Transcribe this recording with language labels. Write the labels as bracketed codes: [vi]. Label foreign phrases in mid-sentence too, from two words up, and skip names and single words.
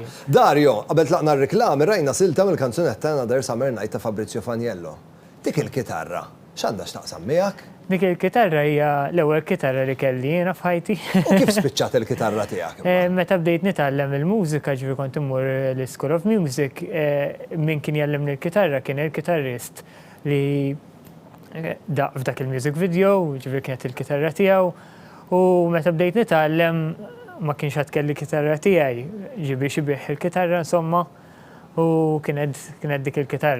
[mt] Dario, qabel tlaqna r-riklami rajna silta mill-kanzunetta Another Summer Night ta' Fabrizio Faniello. Dik il-kitarra, x'għandha x'taqsam miegħek? Dik il-kitarra hija l-ewwel kitarra li kelli jiena f'ħajti. U kif spiċċat il-kitarra tiegħek? Meta bdejt nitgħallem il-mużika ġifieri kont immur l-School of Music, min kien jallimni l-kitarra kien il-kitarrist li daq f'dak il- [en] music video, [mt] ġifieri kienet il-kitarra tiegħu. U meta bdejt nitgħallem ma kienx ħadd kelli kitarra tiegħi, ġibi xi bih il-kitarra insomma u kienet dik il-kitarra.